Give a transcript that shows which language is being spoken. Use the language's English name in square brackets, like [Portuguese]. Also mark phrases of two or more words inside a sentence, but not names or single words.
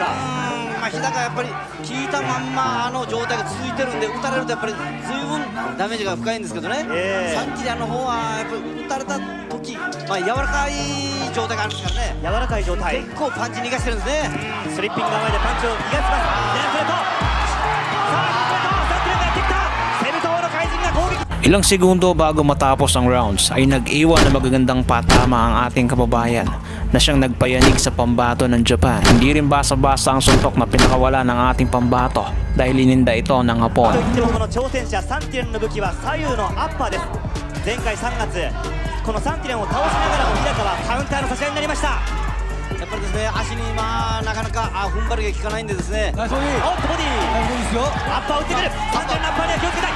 [Japanese] まあ、日高はやっぱり効いたまんま状態が続いてるんで、打たれるとやっぱり随分ダメージが深いんですけどね、サンティリアンの方はやっぱり打たれた時、まあ、柔らかい状態があるんですからね。柔らかい状態。結構パンチ逃がしてるんですね。スリッピングが前でパンチを逃がします。ジェネスレト。さあ、サンティリアンがやってきた。セブ島の怪人が攻撃。 [Filipino] Ilang segundo bago matapos ang rounds ay nag-iwan ng magagandang patama ang ating kababayan na siyang nagpayanig sa pambato ng Japan. Hindi rin basa-basa ang suntok na pinakawala ng ating pambato dahil ininda ito ng Hapon. [Japanese] といってもこの挑戦者サンティリアンの武器は左右のアッパーです。前回3月このサンティリアンを倒しながらも日高はカウンターの差し合いになりました。やっぱりですね、足になかなか踏ん張りが効かないんでですね。おっとボディアッパー打ってくる。サンティリアンのアッパーには気をつけたい。